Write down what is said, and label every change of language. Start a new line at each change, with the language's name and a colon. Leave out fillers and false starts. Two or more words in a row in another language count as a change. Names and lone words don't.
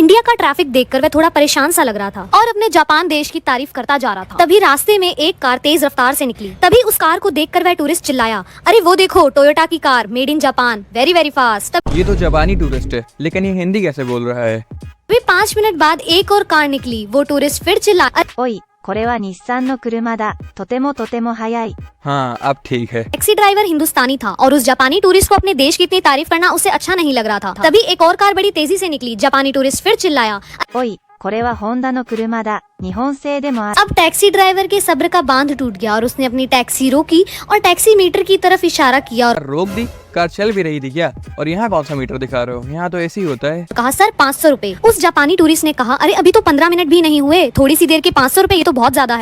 Hindi: इंडिया का ट्रैफिक देखकर वह थोड़ा परेशान सा लग रहा था और अपने जापान देश की तारीफ करता जा रहा था। तभी रास्ते में एक कार तेज रफ्तार से निकली। तभी उस कार को देखकर वह टूरिस्ट चिल्लाया, अरे वो देखो टोयोटा की कार,
English: made in Japan, very very fast.
Hindi: ये तो जापानी टूरिस्ट है, लेकिन ये हिंदी कैसे बोल रहा है? तभी 5 मिनट बाद एक और कार निकली। वो टूरिस्ट फिर चिल्लाया,
Japanese: おい、これは日産の車だ。とてもとても速い。
Hindi: हाँ अब ठीक है। टैक्सी ड्राइवर हिंदुस्तानी था और उस जापानी टूरिस्ट को अपने देश की इतनी तारीफ करना उसे अच्छा नहीं लग रहा था। तभी एक और कार बड़ी तेजी से निकली। जापानी टूरिस्ट फिर चिल्लाया,
Japanese: おい、これはホンダの車だ。日本製でもある。
Hindi: अब टैक्सी ड्राइवर के सब्र का बांध टूट गया और उसने अपनी टैक्सी रोकी और टैक्सी मीटर की तरफ इशारा किया और रोक दी? कार चल भी रही थी क्या? और यहाँ कौन सा मीटर दिखा रहे हो? यहाँ तो ऐसे ही होता है। कहा सर 500 रुपए। उस जापानी टूरिस्ट ने कहा अरे अभी तो 15 मिनट भी नहीं हुए, थोड़ी सी देर के 500 रुपए, ये तो बहुत ज्यादा है।